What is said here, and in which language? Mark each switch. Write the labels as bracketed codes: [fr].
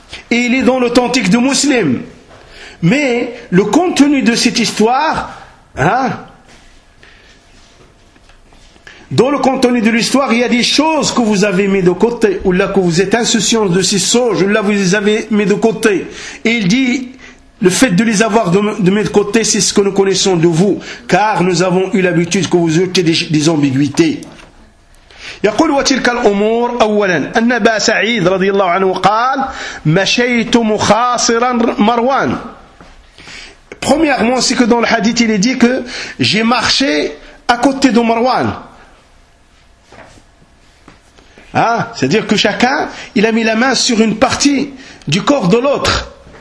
[fr] Et il est dans l'authentique de Muslim. Mais le contenu de cette histoire, hein, dans le contenu de l'histoire, il y a des choses que vous avez mis de côté, ou là que vous êtes insouciants de ces choses, ou là vous les avez mis de côté. Et il dit, le fait de les avoir de mis de côté, c'est ce que nous connaissons de vous, car nous avons eu l'habitude que vous ayez des ambiguïtés. [ar] يقول وتلك الأمور أولا أن أبا سعيد رضي الله عنه قال مشيت مخاصرا مروان. [fr] Premièrement, c'est que dans le hadith il est dit que j'ai marché à côté de Marwan. Ah, c'est-à-dire que chacun, il a mis la main sur une partie du corps de l'autre.